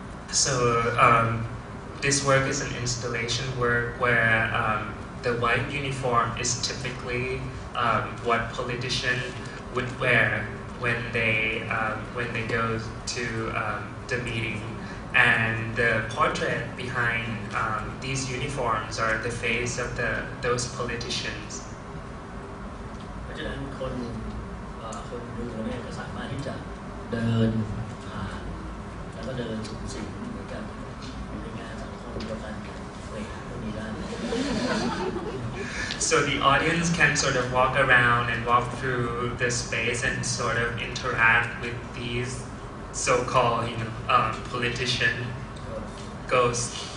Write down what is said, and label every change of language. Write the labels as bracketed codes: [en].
[en] So this work is an installation work where the white uniform is typically what politicians would wear when they go to the meeting, and the portrait behind these uniforms are the face of those politicians. [th] เพราะฉะนั้นคนดูเนี่ยก็สามารถที่จะเดินผ่านแล้วก็เดินสูงสิงเหมือนกับในงานสังคมเดียวกันเลยพวกนี้ได้ [en] So the audience can sort of walk around and walk through the space and sort of interact with these so-called politician ghosts.